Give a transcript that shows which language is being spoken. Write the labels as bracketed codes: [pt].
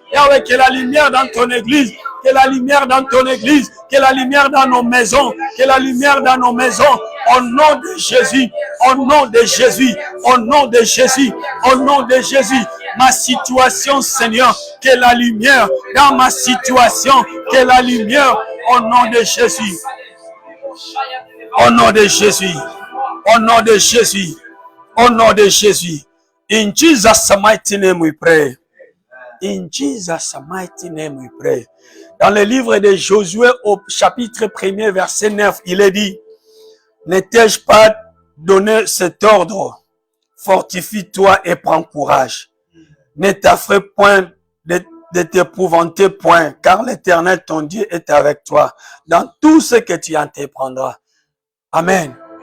[fr] Yahweh, que la lumière dans ton église, que la lumière dans ton église, que la lumière dans nos maisons, que la lumière dans nos maisons, au nom de Jésus, au nom de Jésus, au nom de Jésus, au nom de Jésus. Ma situation, Seigneur, que la lumière dans ma situation, que la lumière, au nom de Jésus. Au nom de Jésus, au nom de Jésus, au nom de Jésus. [en] In Jesus' mighty name we pray. In Jesus' mighty name we pray. [fr] Dans le livre de Josué au chapitre 1er verset 9, il est dit, ne t'ai-je pas donné cet ordre? Fortifie-toi et prends courage. Ne t'affreux point de t'épouvanter point, car l'Éternel ton Dieu est avec toi dans tout ce que tu entreprendras. Amen.